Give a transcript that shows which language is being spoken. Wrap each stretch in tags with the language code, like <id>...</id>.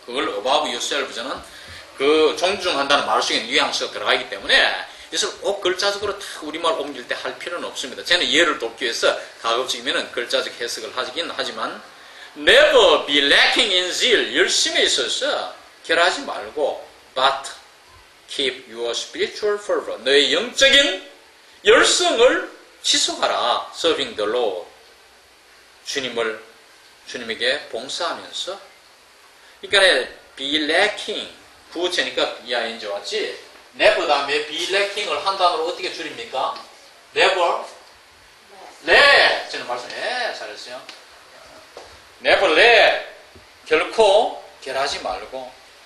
<ko>그걸</ko> <en>above yourself</en> <ko>저는 그 존중한다는 말 속에 뉘앙스가 들어가기 때문에 그래서 꼭 글자적으로 다 우리말 옮길 때 할 필요는 없습니다. 저는 예를 돕기 위해서 가급적이면 글자적 해석을 하긴 하지만</ko> <en>never be lacking in zeal.</en> <ko>열심에 있어서 결하지 말고</ko> <en>but keep your spiritual fervor.</en> <ko>너의 영적인 열성을 지속하라.</ko> <en>serving the Lord.</en> <ko>주님에게 봉사하면서.</ko> <en>그러니까 be lacking.</en> <ko>구어체니까 ing 왔지. never 다음에 be lacking을 한 단어로 어떻게 줄입니까? never. 네. 저는 말씀해. 잘했어요.</ko> <en>never let.</en> <ko>결코 결하지 말고.</ko>